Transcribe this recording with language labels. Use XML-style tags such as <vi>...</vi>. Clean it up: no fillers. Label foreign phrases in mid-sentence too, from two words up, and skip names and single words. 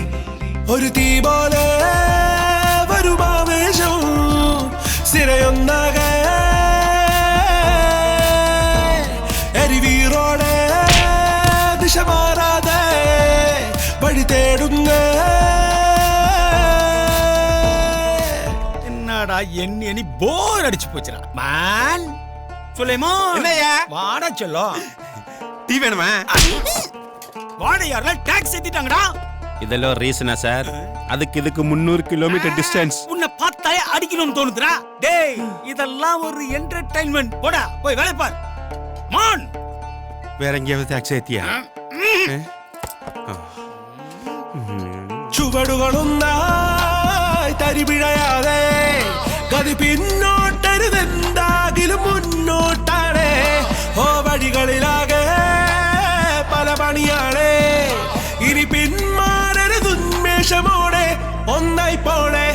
<ml>ഒരു തീ പോലെ വരുമാവേശം സിരയൊന്നാകെ എരിവീറോടെ ദിശ മാറാതെ വഴി തേടുന്ന.</ml> <ta>என்னடா எண்ணி போர் அடிச்சு போச்சுடா மான். சுலைமான் வாடா சொல்லும்.</ta> <ml>ടീ വേണമേ?</ml> <ta>வாடையார்ல டாக்ஸ் ஏத்திட்டாங்கடா. இதெல்லாம் ரீசனா சார்? அதுக்கு 300 கிலோமீட்டர் டிஸ்டன்ஸ். உன்னை பார்த்தாலே அடிக்கணும்னு தோணுதுடா. டேய் இதெல்லாம் ஒரு என்டர்டெயின்மெண்ட். போடா போய் வேலை பார். மான்</ta> <ml>വേറെ എങ്കിലും ടാക്സി എത്തിയാ? ചുവടുകളൊന്നായി തരിപിഴയാതെ ഗതി പിന്നോട്ടരുതെന്താകിലും മുന്നോട്ടാണ്. ഓ വഴികളിലാകെ പല പണിയാണ്, ഇനി പിന്മാറരുതുന്മേഷമോടെ ഒന്നായി പോണേ.</ml>